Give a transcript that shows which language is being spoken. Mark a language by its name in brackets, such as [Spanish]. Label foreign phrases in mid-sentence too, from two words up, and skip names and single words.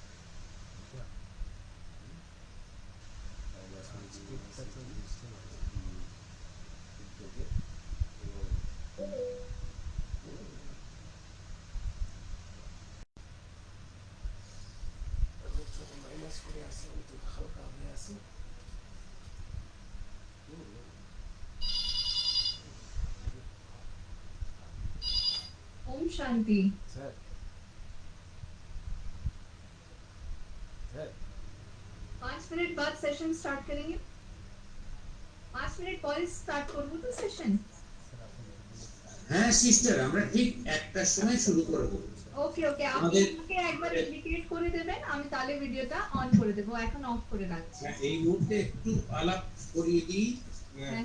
[Bangla] উদ্যোগে এবং মাইনাস করে আসি, আমি তো হালকা হয়ে আসি। [Hindi] ओम शांति। [Bangla] স্যার স্যার [Hindi] 5 मिनट बाद [English] session start [Hindi] करेंगे। [Bangla] 5 मिनट পরে স্টার্ট করব তো সেশন। হ্যাঁ সিস্টার, আমরা ঠিক একটার সময় শুরু করব। [English] okay okay, [Bangla] আপনি আমাদের আমাকে একবার ইন্ডিকেট করে দেবেন, আমি তাহলে ভিডিওটা অন করে দেব, এখন অফ করে রাখছি। এই মুহূর্তে একটু আলাপ করিয়ে দিই। হ্যাঁ